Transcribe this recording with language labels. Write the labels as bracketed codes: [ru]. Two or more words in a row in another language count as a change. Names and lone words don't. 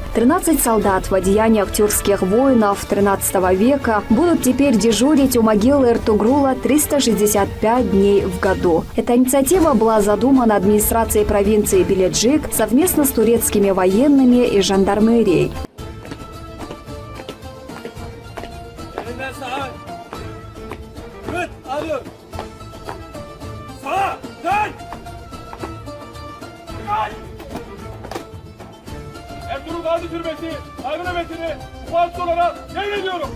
[ru] 13 солдат в одеяниях тюркских воинов XIII века будут теперь дежурить у могилы Эртугрула 365 дней в году. Эта инициатива была задумана администрацией провинции Беледжик совместно с турецкими военными и жандармерией. [tr] Ertuğrul Gazi Türbesi saygı nöbetini mukaddesi olarak devrediyorum.